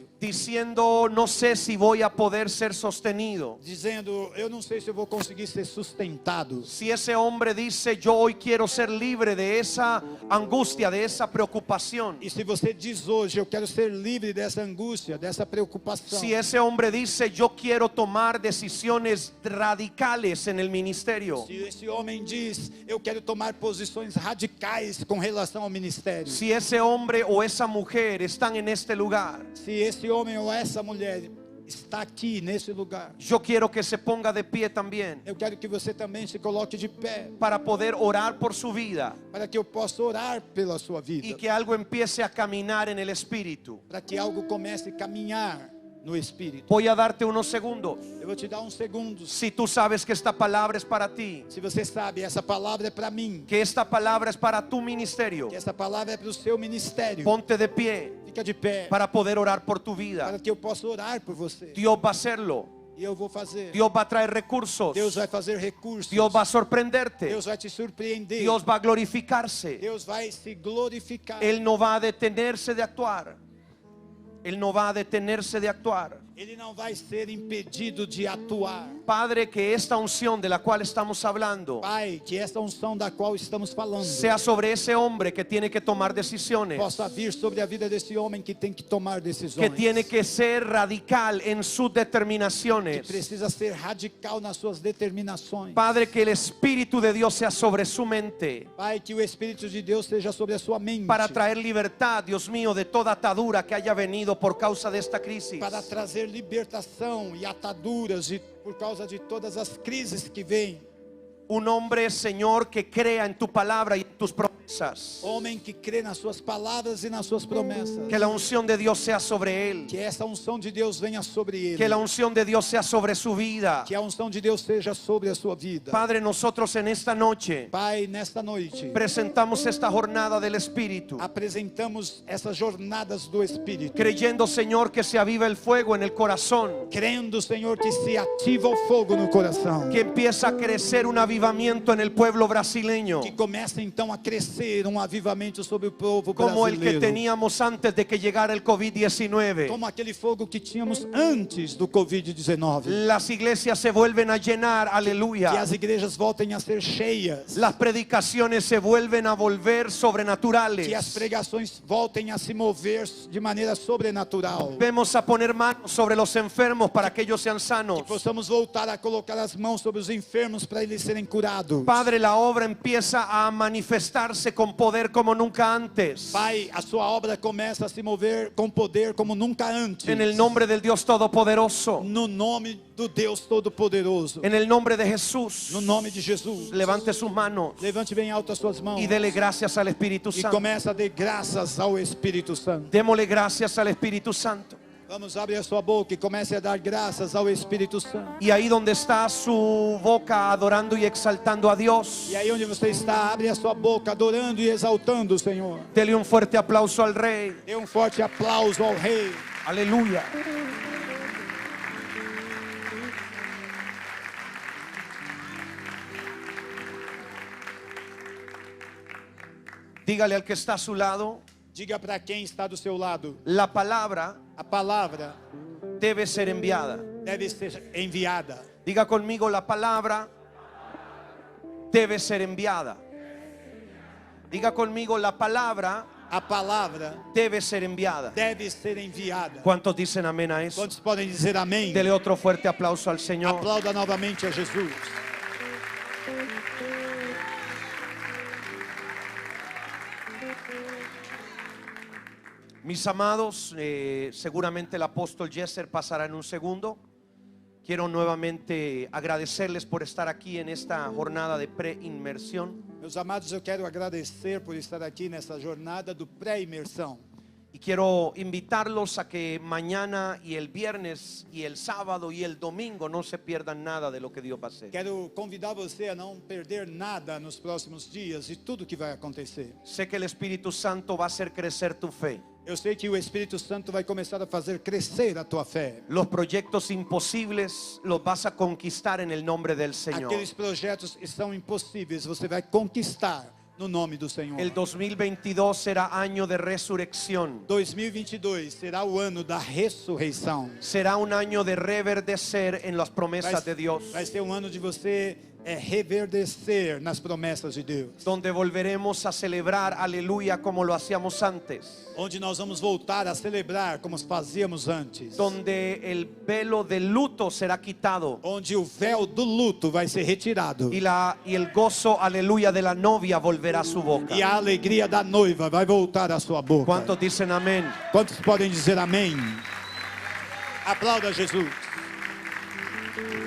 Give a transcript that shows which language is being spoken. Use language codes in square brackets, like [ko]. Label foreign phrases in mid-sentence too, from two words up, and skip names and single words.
[es] diciendo, no sé si voy a poder ser sostenido. [pt] dizendo, eu não sei se eu vou conseguir ser sustentado. [es] Si ese hombre dice, yo hoy quiero ser libre de esa angustia, de esa preocupación. [pt] E se você diz hoje, eu quero ser livre dessa angústia, dessa preocupação. [es] Si ese hombre dice, yo quiero tomar decisiones radicales en el ministerio. [pt] Se esse homem diz, eu quero tomar posições radicais com relação ao ministério. [es] Si ese hombre o esa mujer están en este lugar, [pt] Se esse homem ou essa mulher está aqui nesse lugar, [es] yo quiero que se ponga de pie también [pt] eu quero que você também se coloque de pé, [es] para poder orar por su vida [pt] para que eu possa orar pela sua vida, [es] y que algo empiece a caminar en el espíritu. [pt] para que algo comece a caminhar no Espírito. [es] Voy a darte unos segundos. [pt] Eu vou te dar uns segundos. [es] Si tú sabes que esta palabra es para ti, [pt] Se você sabe, essa palavra é para mim, [es] que esta palabra es para tu ministerio, [pt] que essa palavra é para o seu ministério, [es] ponte de pie [pt] fica de pé, [es] para poder orar por tu vida. [pt] para que eu possa orar por você. [es] Dios va a hacerlo. [pt] E eu vou fazer. [es] Dios va a traer recursos. [pt] Deus vai fazer recursos. [es] Dios va a sorprenderte. [pt] Deus vai te surpreender. [es] Dios va a glorificarse. [pt] Deus vai se glorificar. [es] Él no va a detenerse de actuar. Él no va a detenerse de actuar. [pt] Ele não vai ser impedido de atuar. [es] Padre, que esta unción de la cual estamos hablando [pt] Pai, que essa unção da qual estamos falando [es] sea sobre esse hombre que tiene que tomar decisiones, [pt] possa vir sobre a vida desse homem que tem que tomar decisões. [es] que tiene que ser radical en sus [pt] Que [es] determinaciones. [pt] precisa ser radical nas suas determinações. [es] Padre, que el Espíritu de Dios sea sobre su mente [pt] Pai, que o Espírito de Deus seja sobre a sua mente. [es] para traer libertad, Dios mío, de toda atadura que haya venido por causa de esta crisis. [pt] Para trazer libertação e ataduras por causa de todas as crises que vêm. [es] Un hombre, Señor, que crea en tu palabra y en tus promesas. [pt] Homem que crê nas suas palavras e nas suas promessas. [es] Que la unción de Dios sea sobre él. [pt] Que essa unção de Deus venha sobre ele. [es] Que la unción de Dios sea sobre su vida. [pt] Que a unção de Deus seja sobre a sua vida. [es] Padre, nosotros en esta noche [pt] Pai, nesta noite [es] presentamos esta jornada del Espíritu, [pt] apresentamos essas jornadas do Espírito, [es] creyendo, Señor, que se aviva el fuego en el corazón, [pt] crendo, Senhor, que se ativa o fogo no coração, [es] que empieza a crecer un avivamiento en el pueblo brasileño, [pt] que começa então a crescer avivamento sobre o povo [es] como el que [pt] brasileiro, [es] teníamos antes de que llegara el COVID-19. [pt] como aquele fogo que tínhamos antes do Covid-19. [es] Las iglesias se vuelven a llenar, [pt] Que [es] aleluya. [pt] as igrejas voltem a ser cheias, [es] Las predicaciones se vuelven a volver [pt] que as [es] sobrenaturales. [pt] pregações voltem a se mover de maneira sobrenatural, [es] Vemos a poner manos sobre los enfermos para que ellos sean [pt] que [es] sanos. [pt] possamos voltar a colocar as mãos sobre os enfermos para eles serem curados. [es] Padre, la obra empieza a manifestarse con poder como nunca antes. [pt] Pai, a sua obra começa a se mover com poder como nunca antes. [es] En el nombre del Dios Todopoderoso. [pt] No nome do Deus Todo-Poderoso. [es] En el nombre de Jesús. [pt] No nome de Jesus. [es] Levante sus manos [pt] Levante bem alto as suas mãos. [es] y dele gracias al Espíritu [pt] E [es] Santo. [pt] começa a dar graças ao Espírito Santo. [es] Démosle gracias al Espíritu Santo. [pt] Vamos, abre a sua boca e comece a dar graças ao Espírito Santo. [es] Y ahí donde está su boca adorando y exaltando a Dios, [pt] E aí onde você está, abre a sua boca adorando e exaltando o Senhor. [es] dele un fuerte aplauso al Rey. [pt] Dê forte aplauso ao Rei. [es] Aleluya. Dígale al que está a su lado, [pt] Diga para quem está do seu lado: [es] la palabra [pt] a palavra [es] debe ser enviada. [pt] deve ser enviada. [es] Diga conmigo, la palabra debe ser enviada. Diga conmigo, la palabra [pt] A palavra [es] debe ser enviada. [pt] deve ser enviada. [es] ¿Cuántos dicen amén a eso? [pt] Quantos podem dizer amém? [es] Dele otro fuerte aplauso al Señor. [pt] Aplauda novamente a Jesus. [es] Mis amados, seguramente el apóstol Jesser pasará en un segundo. Quiero nuevamente agradecerles por estar aquí en esta jornada de preinmersión. [pt] Meus amados, eu quero agradecer por estar aqui nessa jornada do pré-imersão. [es] Y quiero invitarlos a que mañana y el viernes y el sábado y el domingo no se pierdan nada de lo que Dios va a hacer. [pt] Quero convidar você a não perder nada nos próximos dias e tudo que vai acontecer. [es] Sé que el Espíritu Santo va a hacer crecer tu fe. [pt] Eu sei que o Espírito Santo vai começar a fazer crescer a tua fé. [es] Los proyectos imposibles los vas a conquistar en el nombre del Señor. [pt] Aqueles projetos que são impossíveis, você vai conquistar no nome do Senhor. [es] El 2022 será año de resurrección. [pt] 2022 será o ano da ressurreição. [es] Será un año de reverdecer en las promesas de Dios. [pt] Vai ser um ano de você reverdecer nas promessas de Deus. [es] Donde volveremos a celebrar aleluya como lo hacíamos antes. [pt] Onde nós vamos voltar a celebrar como fazíamos antes. [es] Donde el velo del luto será quitado. [pt] Onde o véu do luto vai ser retirado. [es] Y el gozo aleluya de la novia volverá a su boca. [pt] E a alegria da noiva vai voltar à sua boca. [es] ¿Cuántos dicen amén? [pt] Quantos podem dizer amém? Aplauda Jesus.